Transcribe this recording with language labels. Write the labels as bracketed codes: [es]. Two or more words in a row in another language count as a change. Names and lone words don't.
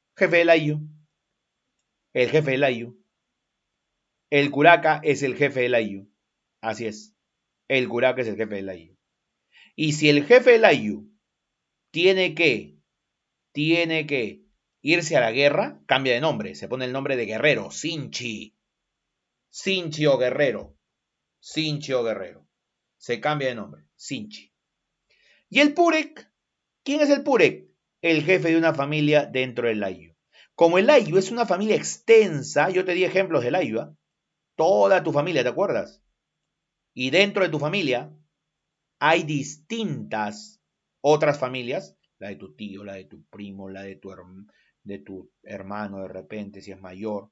[es] Jefe del Ayllu. El jefe del Ayllu. El curaca es el jefe del Ayllu. Así es. El curaca es el jefe del Ayllu. Y si el jefe del Ayllu tiene que irse a la guerra, cambia de nombre. Se pone el nombre de guerrero. Sinchi. Sinchi o guerrero. Sinchi o guerrero. Se cambia de nombre. Sinchi. Y el Purek. ¿Quién es el Purek? El jefe de una familia dentro del Ayllu. Como el Ayllu es una familia extensa, yo te di ejemplos del Ayllu, ¿eh? Toda tu familia, ¿te acuerdas? Y dentro de tu familia hay distintas otras familias, la de tu tío, la de tu primo, la de tu hermano de repente, si es mayor.